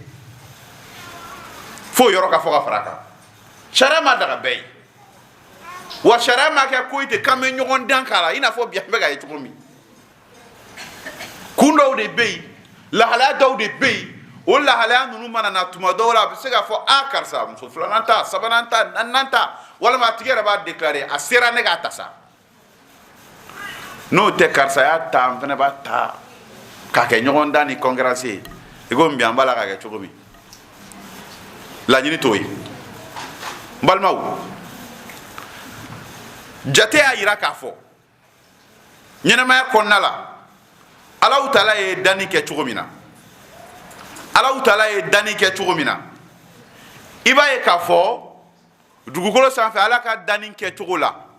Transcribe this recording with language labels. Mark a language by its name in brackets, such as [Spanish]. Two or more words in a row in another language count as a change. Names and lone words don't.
[Bambara] fo yɔrɔ ka fɔ ka fara a kan sariya ma daga bɛɛ ye wa sariya ma kɛ ko ten k'an bɛ ɲɔgɔn dan k'a la i n'a fɔ bi an bɛ ka ye cogo min kun dɔw de bɛ yen lahalaya dɔw de bɛ yen o lahalaya ninnu mana na tuma dɔw la a bɛ se k'a fɔ karisa muso 2nan ta 3nan ta 4nan ta walima a tigi yɛrɛ b'a déclarer a sera ne k'a ta sa n'o tɛ karisa y'a ta n fana b'a ta k'a kɛ ɲɔgɔn dan ni concurrence ye i ko bi an b'a la k'a kɛ cogo min laɲini t'o ye n balimaw jate y'a yira k'a fɔ ɲɛnamaya kɔnɔna la Alahu Taala ye danni kɛ cogo min na Alahu Taala ye danni kɛ cogo min na i b'a ye k'a fɔ dugukolo sanfɛ Ala ka danni kɛ cogo la